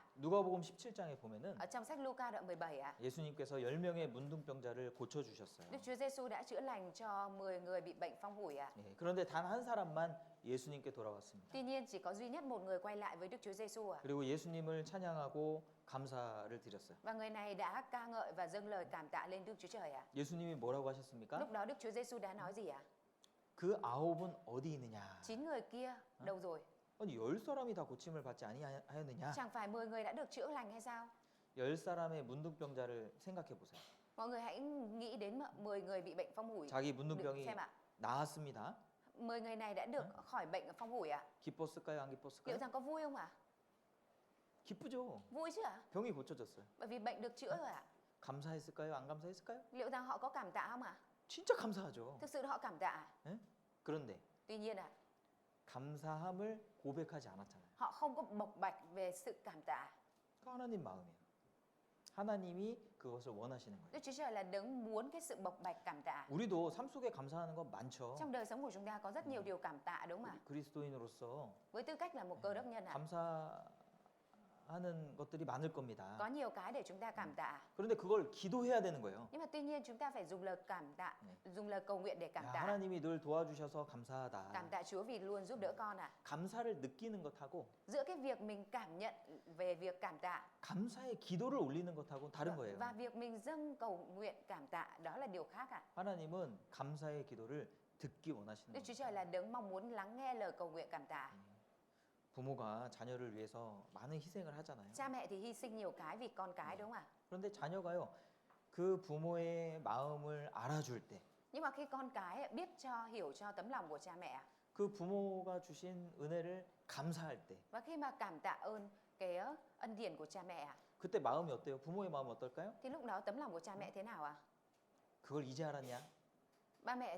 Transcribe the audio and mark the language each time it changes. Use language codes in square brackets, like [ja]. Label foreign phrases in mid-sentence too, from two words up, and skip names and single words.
[ko] 누가복음 17장에 보면은 [vi] Ở trong sách Luca đoạn 17 ạ, [ko] 예수님께서 10명의 문둥병자를 고쳐 주셨어요. [vi] Đức Chúa Giêsu đã chữa lành cho 10 người bị bệnh phong hủi ạ. [ko] 예, 그런데 단 한 사람만 예수님께 돌아왔습니다. [vi] Tuy nhiên chỉ có duy nhất một người quay lại với Đức Chúa Giêsu ạ. [ko] 그리고 예수님을 찬양하고 감사를 드렸어요. [vi] Và người này đã ca ngợi và dâng lời cảm tạ lên Đức Chúa Trời ạ. [ko] 예수님이 뭐라고 하셨습니까? [vi] Lúc đó Đức Chúa Giêsu đã nói gì ạ? [ko] 그 아홉은 어디 있느냐? [vi] 9 người kia đâu rồi? [ko] 아니 10사람이 다 고침을 받지 아니하였느냐? [vi] Chẳng phải 10 người đã được chữa lành hay sao? [ko] 10사람의 문둥병자를 생각해 보세요. [vi] Mọi người hãy nghĩ đến 10 người bị bệnh phong hủi. [ko] 자기 [vi] Được [ko] 문둥병이 [vi] xem ạ. [ko] 나았습니다. [vi] 10 người này đã được khỏi bệnh phong hủi ạ. [ko] 기뻤을까요? 안 [vi] Liệu [ko] 기뻤을까요? [vi] rằng có vui không ạ? [ko] 기쁘죠. [vi] Vui chứ ạ? [ko] 병이 고쳐졌어요. [vi] Bởi vì bệnh được chữa rồi ạ. [ko] 감사했을까요? 안 감사했을까요? [vi] Liệu rằng họ có cảm tạ không ạ? [ko] 진짜 감사하죠. [vi] Thực sự họ cảm tạ. [ko] 그런데 [vi] Tuy nhiên ạ, [ko] 감사함을 고백하지 않았잖아요. [vi] họ không có bộc bạch về sự cảm tạ. [ko] 그 하나님 마음이에요. 하나님이 그것을 원하시는 거예요. [vi] Đức Chúa Trời là đấng muốn cái sự bộc bạch cảm tạ. [ko] 우리도 삶 속에 감사하는 건 많죠. [vi] Trong đời sống của chúng ta có rất nhiều điều cảm tạ đúng không ạ? [ko] 그리스도인으로서 [vi] Với tư cách là một cơ đốc nhân ạ, [ko] 감사하는 것들이 많을 겁니다. [vi] có nhiều cái để chúng ta cảm tạ. [ko] 그런데 그걸 기도해야 되는 거예요. [vi] Nhưng mà tuy nhiên chúng ta phải dùng lời cảm tạ, dùng lời cầu nguyện để cảm [ko] 야, [vi] tạ. [ko] 하나님이 늘 도와주셔서 감사하다. [vi] Cảm tạ Chúa vì luôn giúp đỡ con ạ. [ko] 감사를 느끼는 것하고 [vi] Giữa cái việc mình cảm nhận về việc cảm tạ [ko] 감사의 기도를 올리는 것하고 다른 거예요. [vi] và việc mình dâng cầu nguyện cảm tạ đó là điều khác ạ. [ko] 하나님은 감사의 기도를 듣기 원하시는 [vi] Đức Chúa [ko] 거예요. [vi] Trời là đấng mong muốn lắng nghe lời cầu nguyện cảm tạ. [ko] 부모가 자녀를 위해서 많은 희생을 하잖아요. [vi] Cha mẹ thì hy sinh nhiều cái vì con cái đúng không ạ? [ko] 그런데 자녀가요, 그 부모의 마음을 알아줄 때, [vi] Nhưng mà khi con cái biết hiểu cho tấm lòng của cha mẹ ạ, [ko] 그 부모가 주신 은혜를 감사할 때, [vi] và khi mà cảm tạ ơn cái ân điển của cha mẹ ạ, [ko] 그때 마음이 어때요? 부모의 마음이 어떨까요? [vi] thì lúc đó tấm lòng của cha mẹ thế nào ạ? [ko] 그걸 이제 알았냐? [vi] Ba mẹ